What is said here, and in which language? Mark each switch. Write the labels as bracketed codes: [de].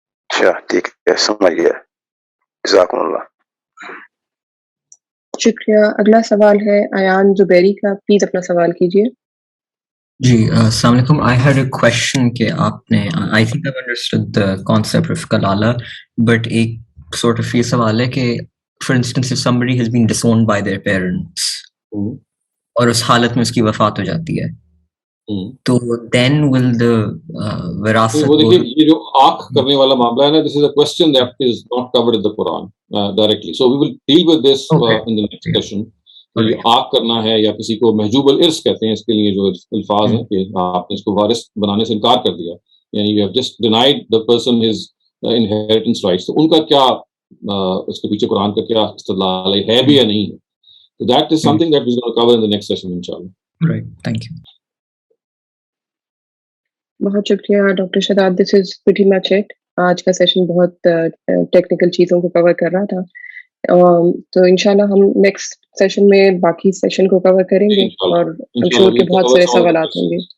[en] Sure, [hi] ठीक है, समझ गया। जज़ाकुमुल्लाह। शुक्रिया। अगला सवाल है अयान जुबैरी का, प्लीज अपना सवाल कीजिए। जी, अस्सलाम वालेकुम। [en] I had a question कि आपने, I think I've understood the concept of kalala, but एक sort of [hi] ये सवाल है कि, [en] for instance, if somebody has been disowned by their parents, [hi] और उस हालत में उसकी वफात हो जाती है, [en] तो then will the विरासत, [hi] वो देखिए, ये जो आँख करने वाला मामला है ना, [en] this is a question that is not covered in the Quran directly. So we will deal with this in the next session. [hi] तो ये आँख करना है या किसी को महजूब अल-इर्स कहते हैं, इसके लिए जो अल्फाज हैं कि आपने इसको वारिस बनाने से इनकार कर दिया, यानी [en] you have just denied the person his inheritance rights. [hi] तो उनका क्या, उसके पीछे कुरान का क्या इस्तिदलाल है भी या नहीं है? [en] So that is something that we're going to cover in the next session, inshallah. Right, thank you. [hi] बहुत शुक्रिया doctor Shahzad, [en] This is pretty much it. [hi] आज का सेशन बहुत टेक्निकल चीज़ों को कवर कर रहा था, तो इंशाल्लाह हम नेक्स्ट सेशन में बाकी सेशन को कवर करेंगे और [en] I'm sure [hi] के बहुत सारे सवालात होंगे।